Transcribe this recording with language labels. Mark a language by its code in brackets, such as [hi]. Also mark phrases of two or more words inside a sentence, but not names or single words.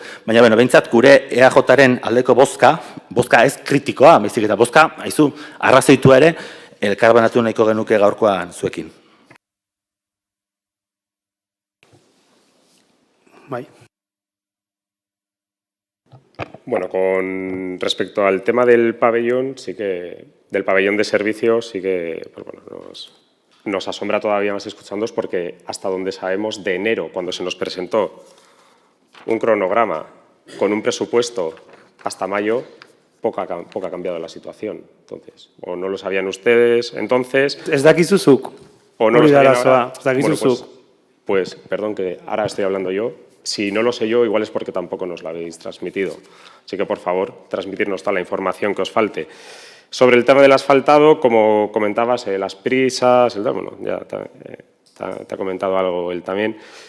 [eu] Baina, behintzat, gure EAJaren aldeko bozka ez kritikoa, baizik eta bozka, haizu, arrazoitua ere, elkarbanatu nahiko genuke gaurkoan zuekin. Bai. [es] Bueno, con respecto al tema del pabellón, del pabellón de servicios, sí que pues bueno, nos asombra todavía más escuchándoos porque hasta donde sabemos de enero, cuando se nos presentó un cronograma con un presupuesto hasta mayo, poco ha cambiado la situación. Entonces, o no lo sabían ustedes entonces... [eu] Ez dakizuzuk. [es] O no lo sabían ahora. [eu] Ez dakizuzuk. [es] Bueno, pues, perdón, que ahora estoy hablando yo. Si no lo sé yo, igual es porque tampoco nos lo habéis transmitido. Así que, por favor, transmitirnos toda la información que os falte. Sobre el tema del asfaltado, como comentabas, las prisas, bueno, ya te ha comentado algo él también.